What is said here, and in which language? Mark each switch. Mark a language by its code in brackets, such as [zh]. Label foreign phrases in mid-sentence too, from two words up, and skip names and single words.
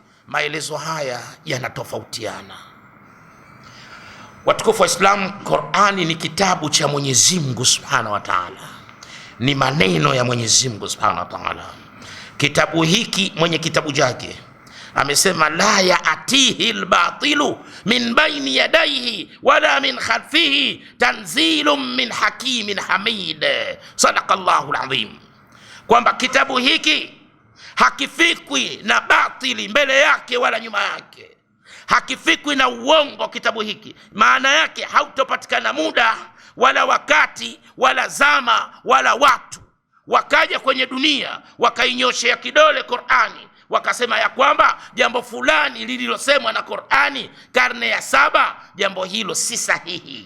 [sw] Maelezo haya yanatofautiana. Watukufu wa Islam, Qur'ani ni kitabu cha Mwenyezi Mungu [ar] سبحانه وتعالى, [sw] ni maneno ya Mwenyezi Mungu [ar] سبحانه وتعالى. [sw] Kitabu hiki mwenye kitabu chake amesema [ar] لا يأتيه الباطل من بين يديه ولا من خلفه تنزيل من حكيم حميد. صدق الله العظيم. [sw] Kwamba kitabu hiki hakifikwi na batili mbele yake wala nyuma yake, hakifikwi na uongo. Kitabu hiki maana yake hautopatikana muda wala wakati wala zama wala watu wakaja kwenye dunia wakainyoshea kidole Qur'ani wakasema ya kwamba jambo fulani lililosemwa na Qur'ani karne ya 7 jambo hilo si sahihi.